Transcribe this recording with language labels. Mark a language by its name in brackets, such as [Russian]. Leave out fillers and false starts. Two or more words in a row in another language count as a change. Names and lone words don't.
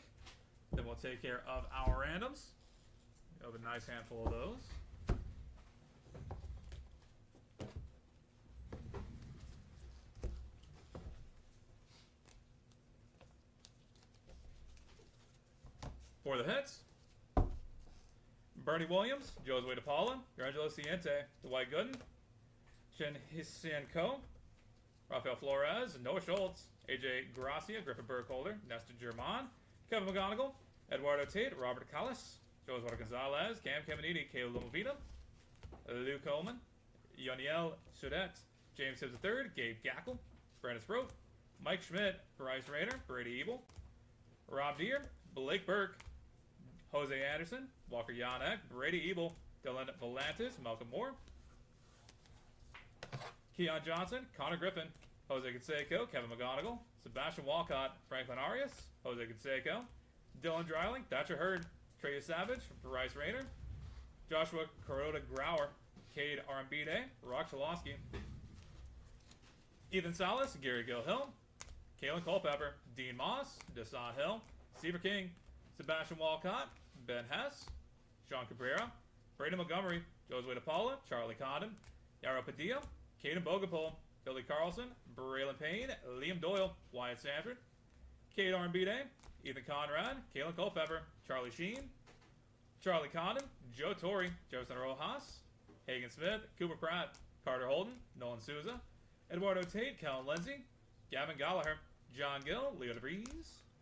[English] Then we'll take care of our randoms. We have a nice handful of those. For the hits, Bernie Williams, Josue DePaula, Angelo Ciente, Dwight Gooden, Shin Hisian Ko, Rafael Flores, Noah Schultz, AJ Gracia, Griffin Burkholder, Nestor German, Kevin McGonigal, Eduardo Tate, Robert Callis, Josué Gonzalez, Cam Caminiti, Caleb Lumavita, Lou Coleman, Yoniel Sudet, James Hibbs III, Gabe Gackle, Brandon Sproat, Mike Schmidt, Bryce Rayner, Brady Ebel, Rob Deere, Blake Burke, Jose Anderson, Walker Yanek, Brady Ebel, Dylan Volantis, Malcolm Moore, Keon Johnson, Connor Griffin, Jose Canseco, Kevin McGonigal, Sebastian Walcott, Franklin Arias, Jose Canseco, Dylan Dreiling, Thatcher Hurd, Trey Savage, Bryce Rayner, Joshua Kuroda Grauer, Cade Arambide, Rock Chalosky, Ethan Salas, Gary Gill-Hill, Kalen Culpepper, Dean Moss, Desan Hill, Seaver King, Sebastian Walcott, Ben Hess, Sean Cabrera, Brady Montgomery, Josue DePaula, Charlie Condon, Yaro Padilla, Caden Bogapole, Billy Carlson, Braylon Payne, Liam Doyle, Wyatt Sanford, Cade Armbide, Ethan Conrad, Kalen Culpepper, Charlie Sheen, Charlie Condon, Joe Torre, Jefferson Rojas, Hagen Smith, Cooper Pratt, Carter Holden, Nolan Souza, Eduardo Tate, Kellen Lindsey, Gavin Gallagher, John Gill, Leo DeVries,